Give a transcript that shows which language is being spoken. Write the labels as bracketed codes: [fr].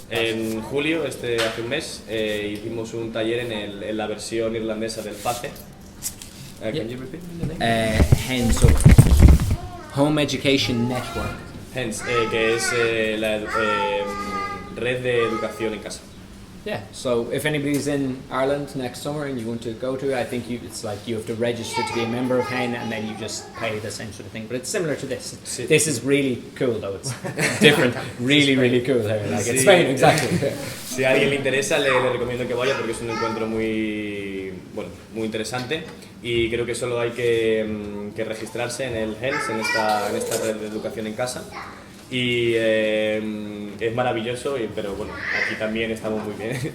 [es] En julio, hace un mes, hicimos un taller en la versión irlandesa del FACE. [en] Can you repeat the name? HEN, so Home Education Network. [es] HENS, que es la red de educación en casa. [en] Yeah, so if anybody's in Ireland next summer and you want to go to it, I think it's like you have to register to be a member of HEN and then you just pay the same sort of thing. But it's similar to this. [es] Sí. [en] This is really cool though, it's different, really cool here. Like it's Spain, exactly. [es] Si a alguien le interesa, le recomiendo que vaya porque es un encuentro muy interesante y creo que solo hay que registrarse en el HENS, en esta red de educación en casa. Y es maravilloso, pero bueno, aquí también estamos muy bien.